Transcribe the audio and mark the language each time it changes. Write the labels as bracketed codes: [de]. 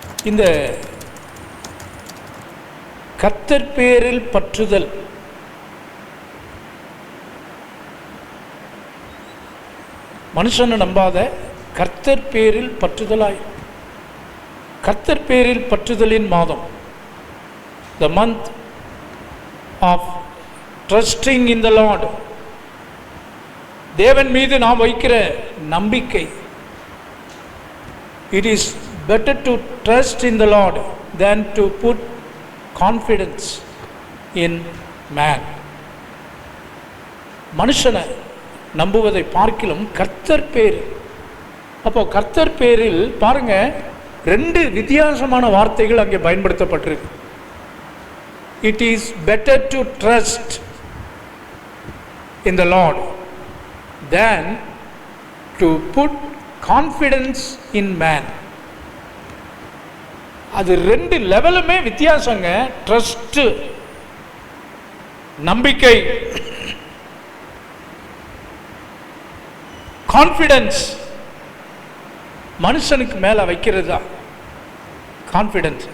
[ta] இந்த கர்த்தர் பேரில் பற்றுதல் மனுஷனை நம்பாத கர்த்தர் பேரில் பற்றுதலாய். கர்த்தர் பேரில் பற்றுதலின் மாதம், [en] the month of trusting in the Lord. [ta] தேவன் மீது நாம் வைக்கிற நம்பிக்கை. [en] It is better to trust in the Lord than to put confidence in man. [ta] மனுஷனை நம்புவதை பார்க்கிலும் கர்த்தர் பேர். அப்போ கர்த்தர் பேரில் பாருங்க, ரெண்டு வித்தியாசமான வார்த்தைகள் அங்கே பயன்படுத்தப்பட்டிருக்கு. [en] It is better to trust in the Lord than to put confidence in man. [ta] அது ரெண்டு லெவலுமே வித்தியாசங்க. ட்ரஸ்ட் நம்பிக்கை, கான்ஃபிடன்ஸ் மனுஷனுக்கு மேல வைக்கிறது தான் கான்ஃபிடன்ஸ்.